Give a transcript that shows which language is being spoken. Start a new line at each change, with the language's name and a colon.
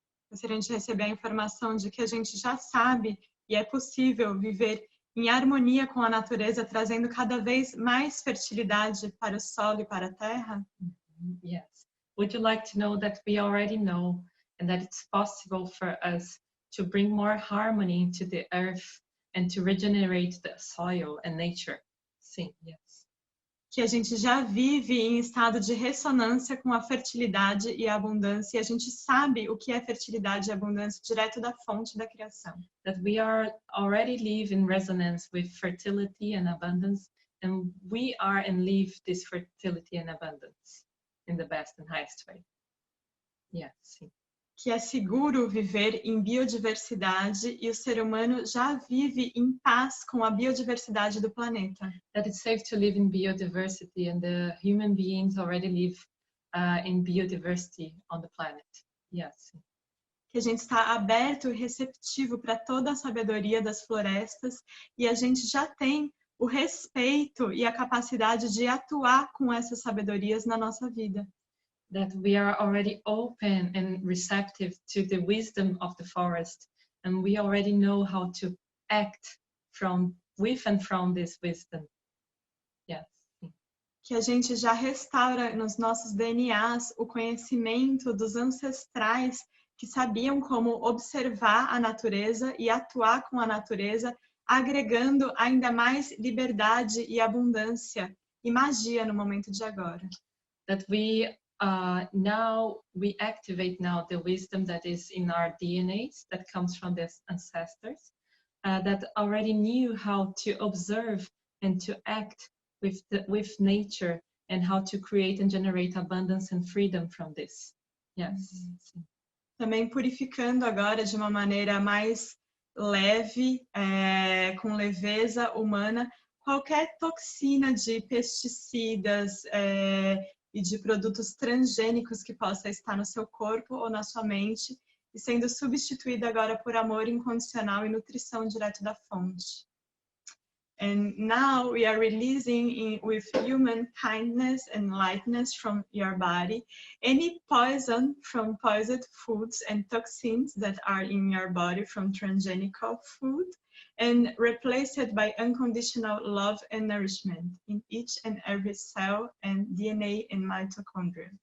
Portuguese: Gostaria de receber a informação de que a gente já sabe e é possível viver em harmonia com a natureza, trazendo cada vez mais fertilidade para o solo e para a terra?
English: Yes. Would you like to know that we already know and that it's possible for us to bring more harmony into the earth and to regenerate the soil and nature?
Portuguese: Sim,
English: yes.
Portuguese: Que a gente já vive em estado de ressonância com a fertilidade e a abundância, e a gente sabe o que é fertilidade e abundância direto da fonte da criação.
English: That we already live in resonance with fertility and abundance, and we are and live this fertility and abundance in the best and highest way. Yes.
Portuguese: Sim. Que é seguro viver em biodiversidade e o ser humano já vive em paz com a biodiversidade do planeta.
English: That it's safe to live in biodiversity and the human beings already live in biodiversity on the planet. Yes.
Portuguese: Que a gente está aberto e receptivo para toda a sabedoria das florestas e a gente já tem o respeito e a capacidade de atuar com essas sabedorias na nossa vida.
English: That we are already open and receptive to the wisdom of the forest, and we already know how to act with and from this wisdom. Yes.
Portuguese: Que a gente já restaura nos nossos DNAs o conhecimento dos ancestrais que sabiam como observar a natureza e atuar com a natureza, agregando ainda mais liberdade e abundância e magia no momento de agora.
English: That now we activate now the wisdom that is in our DNAs, that comes from the ancestors, that already knew how to observe and to act with nature and how to create and generate abundance and freedom from this. Yes.
Portuguese: Também purificando agora de uma maneira mais leve, com leveza humana, qualquer toxina de pesticidas e de produtos transgênicos que possa estar no seu corpo ou na sua mente, e sendo substituída agora por amor incondicional e nutrição direto da fonte.
English: And now we are releasing with human kindness and lightness from your body any poison from poisoned foods and toxins that are in your body from transgenic food, and replace it by unconditional love and nourishment in each and every cell and DNA and mitochondria.